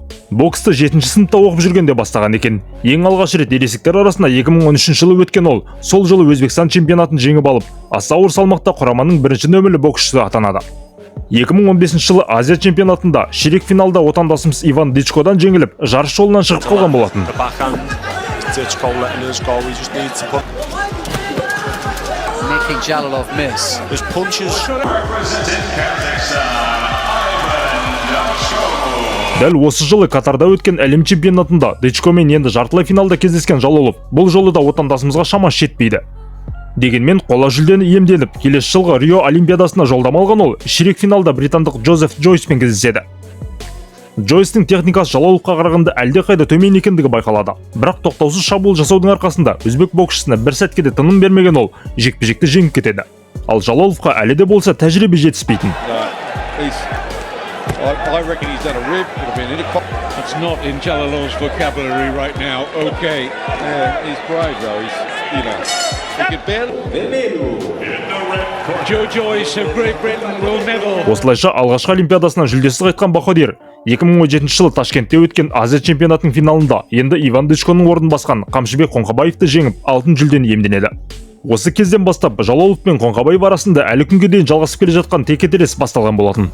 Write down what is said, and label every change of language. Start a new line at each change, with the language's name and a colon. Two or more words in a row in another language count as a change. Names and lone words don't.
Kazakh: Боксты 7 сыныпта оқып жүргенде бастаған екен. Ең алғаш рет ересектер арасында 2013 жылы өткен ол, сол жылы Өзбекстан чемпионатын жеңіп алып, аса ауыр салмақта құраманың бірінші нөмірлі боксшысы атанады. 2015 жылы Азия чемпионатында ширек финалда отандасымыз Иван Дычкодан жеңіліп, жарыс жолынан шығып қалған болатын.
English: Making Jalolov miss. His punches.
Kazakh: Дәл осы жылы Катарда өткен әлем чемпионатында Дычкомен енді жартылай финалда кездескен Jalolov бұл жолы да отандасымызға шамасы жетпейді. Дегенмен қола жүлдені иемденіп, келесі жылғы Рио Олимпиадасына жолдама алған ол ширек финалда британдық Джозеф Джойспен кездеседі. Джойстың техникасы Jalololovқа қарағанда әлдеқайда төмен екендігі байқалады. Бірақ тоқтаусыз шабуыл жасаудың арқасында өзбек боксшысына бір сәтке де тыным бермеген ол жекпе-жекті жеңіп кетеді. Ал Jalololovқа әлі де болса тәжірибе жетіспейтін.
English: I reckon he's done a rib. It's not in Jalolov's vocabulary right now. Okay. Yeah, he's brave though. He could barely. Joe Joyce of Great Britain will never.
Kazakh: Осылайша алғашқы Олимпиадасынан жүлдесіз қайтқан Бахадур 2017 жылы Ташкентте өткен Азия чемпионатының финалында енді Иван Дычконың орнын басқан Қамшыбек Қоңқабаевты жеңіп, алтын жүлдені иемденеді. Осы кезден бастап Jalolov пен Қоңқабаев арасында әлі күнге дейін жалғасып келе жатқан текетірес басталған болатын.